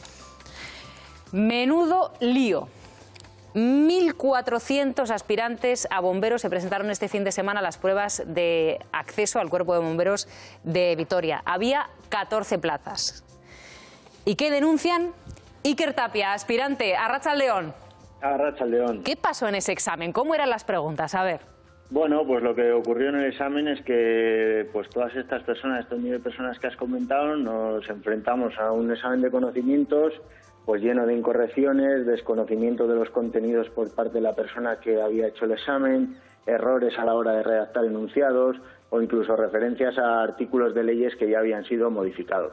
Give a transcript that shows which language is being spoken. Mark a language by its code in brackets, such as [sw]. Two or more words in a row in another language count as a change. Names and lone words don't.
[es] Menudo lío. 1.400 aspirantes a bomberos se presentaron este fin de semana a las pruebas de acceso al Cuerpo de Bomberos de Vitoria. Había 14 plazas. ¿Y qué denuncian? Iker Tapia, aspirante, Arratsaldeon. Arratsaldeon. ¿Qué pasó en ese examen? ¿Cómo eran las preguntas? A ver. Bueno, pues lo que ocurrió en el examen es que pues todas estas personas, estos 1.000 personas que has comentado, nos enfrentamos a un examen de conocimientos pues lleno de incorrecciones, desconocimiento de los contenidos por parte de la persona que había hecho el examen, errores a la hora de redactar enunciados o incluso referencias a artículos de leyes que ya habían sido modificados.